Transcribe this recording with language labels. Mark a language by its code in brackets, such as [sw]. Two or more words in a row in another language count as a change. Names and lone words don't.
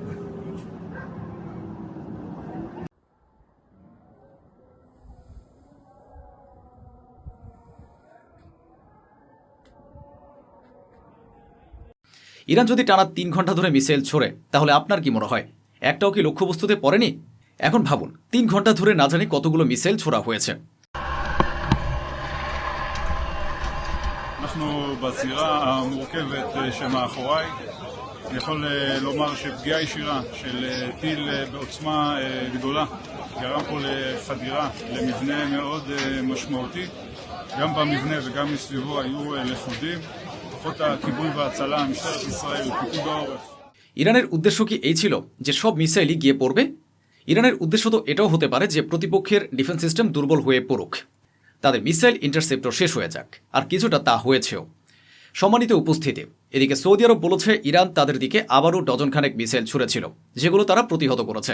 [bn] ইরান যদি টানা 3 ঘন্টা ধরে মিসাইল ছোড়ে তাহলে আপনার কি মনে হয় একটাও কি লক্ষ্যবস্তুতে পড়েনি? এখন ভাবুন, 3 ঘন্টা ধরে না জানি কতগুলো মিসাইল ছোড়া হয়েছে। [he] אנחנו בזירה המורכבת שמאחוריי. אני יכול לומר שפגיעה ישירה של טיל בעוצמה גדולה גרם פה לחדירה למבנה מאוד משמעותי. גם במבנה וגם מסביבו היו לכודים. כוחות הכיבוי וההצלה, משטרת ישראל, פיקוד העורף. [bn] ইরানের উদ্দেশ্য কি এই ছিল যে সব মিসাইলই গিয়ে পড়বে? ইরানের উদ্দেশ্য তো এটাও হতে পারে যে প্রতিপক্ষের ডিফেন্স সিস্টেম দুর্বল হয়ে পড়ুক, তাদের মিসাইল ইন্টারসেপ্টর শেষ হয়ে যাক, আর কিছুটা তা হয়েছেও। সম্মানিত উপস্থিতি, এদিকে সৌদি আরব বলেছে ইরান তাদের দিকে আবারও ডজনখানেক মিসাইল ছুড়েছিল, যেগুলো তারা প্রতিহত করেছে।